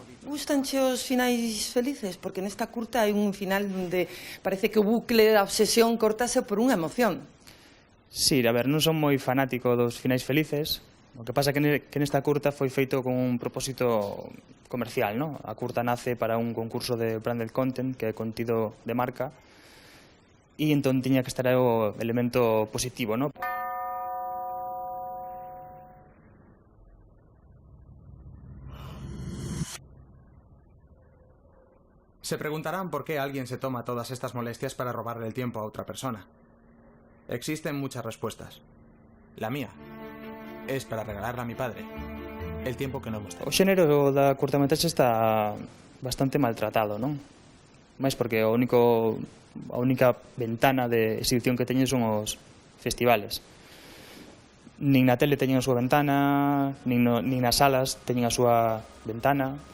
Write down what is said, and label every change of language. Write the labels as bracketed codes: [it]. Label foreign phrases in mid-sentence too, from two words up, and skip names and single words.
[gl] Gustanche os finais felices? Porque nesta curta hai un final onde parece que o bucle da obsesión cortase por unha emoción. Sí, a ver, non son moi fanático dos finais felices. O que pasa que nesta curta foi feito con un propósito comercial, non? A curta nace para un concurso de [en] branded content, [gl] que é contido de marca, e entón tiña que estar o elemento positivo, non? [es] Se preguntarán por qué alguien se toma todas estas molestias para robarle el tiempo a otra persona. Existen muchas respuestas. La mía es para regalarle a mi padre el tiempo que no hemos tenido. [gl] O xénero da curtametraxe está bastante maltratado, non? Mais porque a única ventana de exhibición que teñen son os festivales. Nin na tele teñen a súa ventana, nin nas salas teñen a súa ventana.